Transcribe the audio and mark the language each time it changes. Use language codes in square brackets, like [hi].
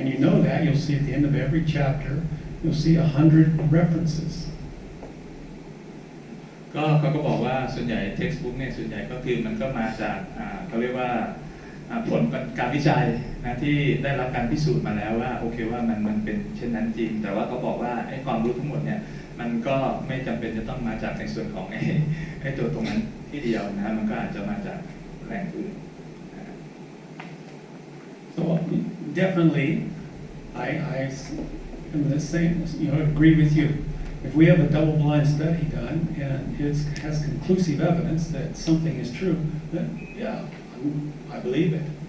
[en] And you know that, you'll see at the end of every chapter, you'll see 100 references. [th] ก็เขาก็บอกว่าส่วนใหญ่ textbook เนี่ยส่วนใหญ่ก็คือมันก็มาจากเขาเรียกว่าผลการวิจัยนะที่ได้รับการพิสูจน์มาแล้วว่าโอเคว่ามันเป็นเช่นนั้นจริงแต่ว่าเขาบอกว่าไอ้ความรู้ทั้งหมดเนี่ยมันก็ไม่จำเป็นจะต้องมาจากในส่วนของไอ้ตัวตรงนั้นที่เดียวนะมันก็อาจจะมาจากแหล่งอื่น [en] So definitely I am the same, agree with you. If we have a double-blind study done and it has conclusive evidence that something is true, then yeah, I'm I believe it.